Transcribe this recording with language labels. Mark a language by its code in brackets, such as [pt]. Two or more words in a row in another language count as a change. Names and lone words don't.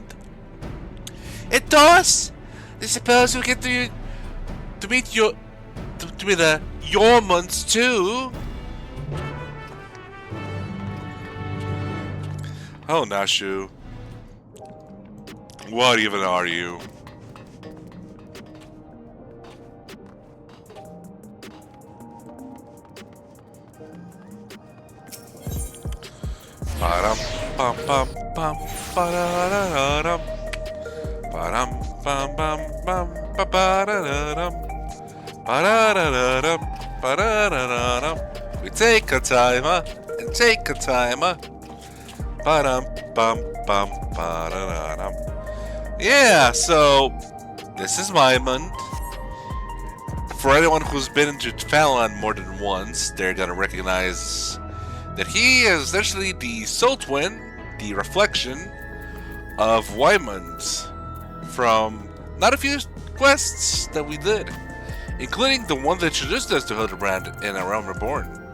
[en] It does! I suppose we get to meet the Yormunds too. Oh, Nashu. What even are you? Ba-dum, bum, bum, bum, ba-da-da-da-dum. Ba-dum, bum, bum, bum, ba-ba-da-da-dum. Ba-da-da-da-dum, ba-da-da-da-dum. We take a timer and take a timer. Ba-dum, bum, bum, ba-da-da-dum. Yeah, so this is Mymond. For anyone who's been into Fallon more than once, they're gonna recognize that he is essentially the soul twin, the reflection of Wymond from not a few quests that we did, including the one that introduced us to Hildibrand in A Realm Reborn.